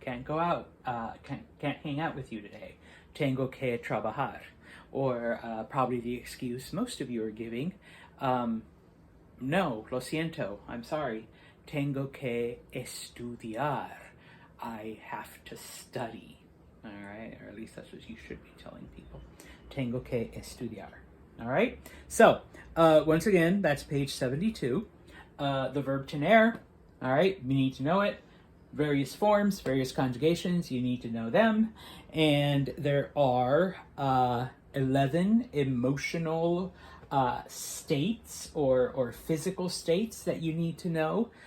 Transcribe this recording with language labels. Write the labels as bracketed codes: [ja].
[en] Can't go out, can't hang out with you today. [es] Tengo que trabajar. [en] Or probably the excuse most of you are giving, [es] no, lo siento, [en] I'm sorry. [es] Tengo que estudiar. [en] I have to study, all right? Or at least that's what you should be telling people. [es] Tengo que estudiar, [en] all right? So, once again, that's page 72. The verb tener, all right? You need to know it. Various forms, various conjugations, you need to know them. And there are 11 emotional states or physical states that you need to know.